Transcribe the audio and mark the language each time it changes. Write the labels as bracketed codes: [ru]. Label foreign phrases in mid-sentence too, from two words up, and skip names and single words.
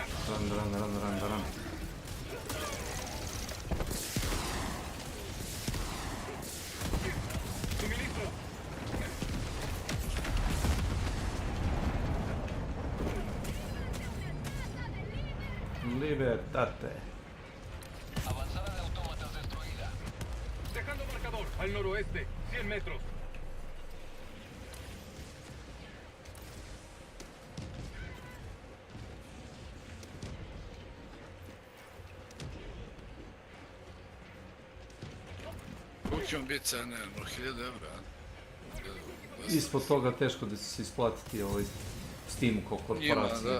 [es] Run. Libertate. Avanzada de autómatas destruida. Dejando marcador al noroeste, 100 metros. [sr] Koliko će vam biti cene? 1000 evra? Ispod toga teško da će se isplatiti ovaj Steamu kao korporacija.